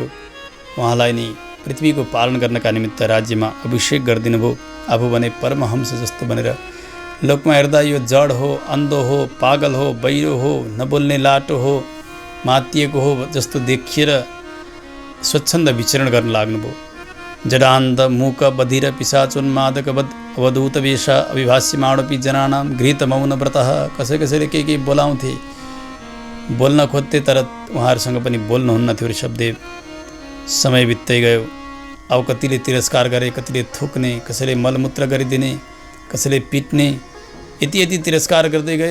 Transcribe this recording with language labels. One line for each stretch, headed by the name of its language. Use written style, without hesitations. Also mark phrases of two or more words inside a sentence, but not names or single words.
Nepali: उहाँलाई नि पृथ्वीको पालन गर्नका निमित्त राज्यमा अभिषेक गरिदिनु भयो। आफू भने परमहंस जस्तो बनेर लोकमा हेर्दा यो जड हो, अन्धो हो, पागल हो, बहिरो हो, नबोल्ने लाटो हो, मातिएको हो जस्तो देखिएर स्वच्छन्द विचरण गर्न लाग्नुभयो।
Sanskrit: जडान्ध मूक बधिर पिशाचोन्मादकवद् अवधूत वेश अभिभाष्यमाणोपि जनानां गृहीत मौन व्रतः।
Nepali: कसैले के बोलाउँथे, बोल्न खोज्थे, तर उहाँहरूसँग पनि बोल्नुहुन्न थियो ऋषभदेव। समय बित्दै गयो। अब कतिले तिरस्कार गरे, कतिले थुक्ने, कसैले मलमूत्र गरिदिने, कसैले पिट्ने। यति तिरस्कार गर्दै गए।